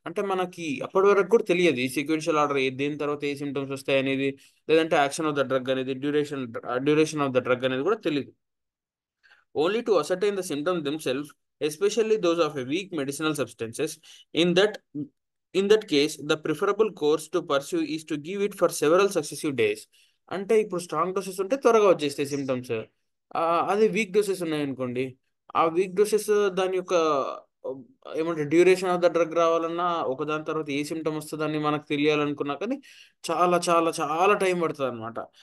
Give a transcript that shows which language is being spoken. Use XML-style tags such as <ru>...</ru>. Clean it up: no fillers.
<te>అంటే మనకి అప్పటి వరకు కూడా తెలియదు ఈ సీక్వెన్షియల్ ఆర్డర్ దేని తర్వాత ఏ సిమ్టమ్స్ వస్తాయి అనేది, లేదంటే</te> <en>action of the drug</en> <te>అనేది,</te> <en>duration of the drug</en> <te>అనేది కూడా తెలియదు.</te> <en>Only to ascertain the symptoms themselves, especially those of a weak medicinal substances. In that in that case, the preferable course to pursue is to give it for several successive days.</en> <te>అంటే ఇప్పుడు strong doses ఉంటే త్వరగా వచ్చేస్తాయి symptoms. అదే week doses ఉన్నాయనుకోండి, ఆ week doses దాని యొక్క ఆ, ఏమంటే</te> <en>duration of the drug</en> <te>రావాలన్నా ఒకదాని తర్వాత ఏ సిమ్టమ్ వస్తుందని మనకు తెలియాలనుకున్నా కానీ చాలా చాలా చాలా టైం పడుతుంది అనమాట.</te>